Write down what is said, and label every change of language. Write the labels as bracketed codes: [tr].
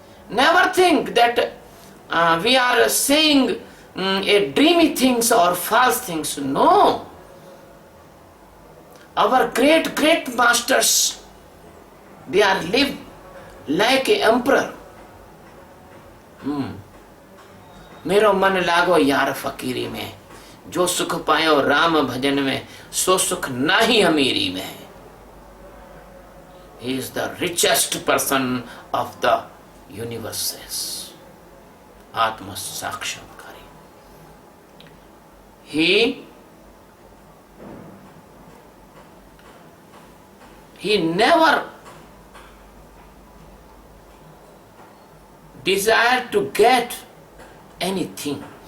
[en] Never think that we are saying a dreamy things or false things. No. Our great masters, they are live like a emperor. [hi] मेरो मन लागो यार फकीरी में, जो सुख पायो राम भजन में, सो सुख नाही अमीरी में. [en] He is the richest person of the universes. Atma Sakshatkari. He never desired to get anything.